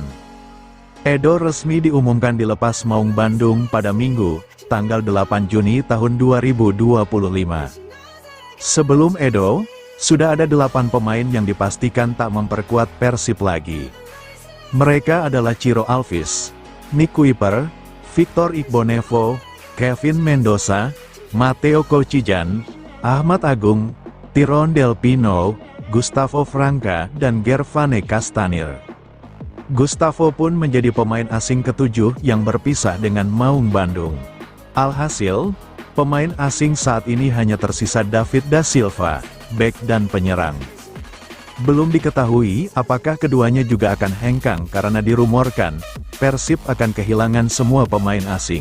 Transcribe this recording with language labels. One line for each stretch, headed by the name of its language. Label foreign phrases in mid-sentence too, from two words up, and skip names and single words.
Indonesian: Edo resmi diumumkan dilepas Maung Bandung pada Minggu, tanggal 8 Juni tahun 2025. Sebelum Edo, sudah ada 8 pemain yang dipastikan tak memperkuat Persib lagi. Mereka adalah Ciro Alvis, Nick Kuiper, Victor Igbonevo, Kevin Mendoza, Matteo Kocijan, Ahmad Agung, Tyrone Del Pino, Gustavo Franca, dan Gervane Castanir. Gustavo pun menjadi pemain asing ke-7 yang berpisah dengan Maung Bandung. Alhasil, pemain asing saat ini hanya tersisa David da Silva, bek dan penyerang. Belum diketahui apakah keduanya juga akan hengkang karena dirumorkan, Persib akan kehilangan semua pemain asing.